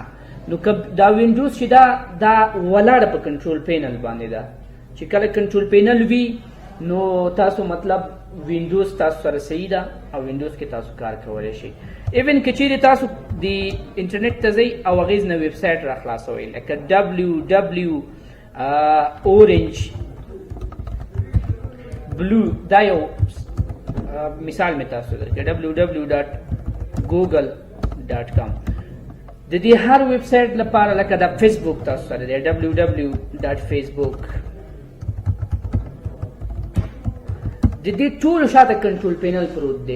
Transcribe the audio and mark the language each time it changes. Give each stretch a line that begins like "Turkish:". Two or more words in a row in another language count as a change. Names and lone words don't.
Pashto: نو که دا وینډوز چې دا ولاړه په
English: control panel
Pashto: باندې ده، چې کله
English: control panel
Pashto: وي نو تاسو مطلب وینډوز تاسو سره صحیح ده او وینډوز کې تاسو کار کولی شئ. ایون که چیرې تاسو د انټرنیټ ته ځئ او هغې نه ویب سایټ را خلاصوئ، لکه
English: www orange blue،
Pashto: دا یو مثال مې تاسو درکړی، www.google.com. د دې هر ویب سایټ لپاره لکه د فیسبوک تاسو سره دی www.facebook. د دې ټولو شاته
English: control panel
Pashto: پروت دی.